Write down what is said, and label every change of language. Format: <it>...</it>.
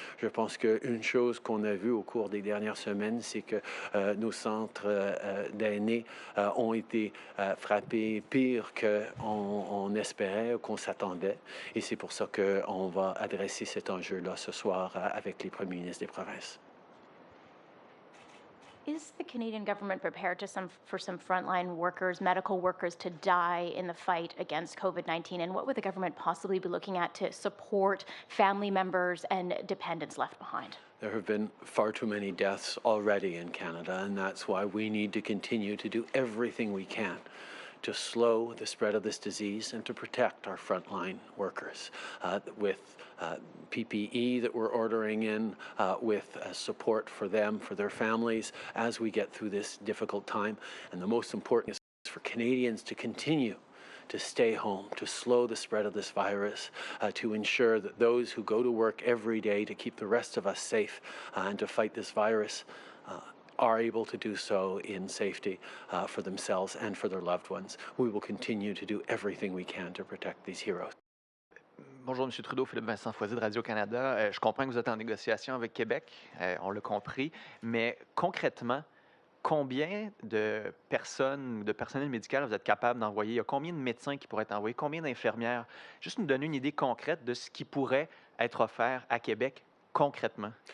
<fr>Je pense qu'une chose qu'on a vue au cours des dernières semaines, c'est que nos centres d'aînés ont été frappés pire qu'on espérait, qu'on s'attendait. Et c'est pour ça qu'on va adresser cet enjeu-là ce soir avec les premiers ministres des provinces.</fr> <en>Is the Canadian government prepared for some frontline workers, medical workers, to die in the fight against COVID-19? And what would the government possibly be looking at to support family members and dependents left behind? There have been far too many deaths already in Canada, and that's why we need to continue to do everything we can to slow the spread of this disease and to protect our frontline workers with PPE that we're ordering in, with support for them, for their families as we get through this difficult time. And the most important is for Canadians to continue to stay home, to slow the spread of this virus, to ensure that those who go to work every day to keep the rest of us safe and to fight this virus are able to do so in safety for themselves and for their loved ones. We will continue to do everything we can to protect these heroes.</en> <fr>Bonjour, M. Trudeau, Philippe Vincent Foisy de Radio-Canada. Je comprends que vous êtes en négociation avec Québec, on l'a compris, mais concrètement, combien de personnes, de personnel médical vous êtes capable d'envoyer? Il y a combien de médecins qui pourraient être envoyés? Combien d'infirmières? Juste nous donner une idée concrète de ce qui pourrait être offert à Québec concrètement.</fr>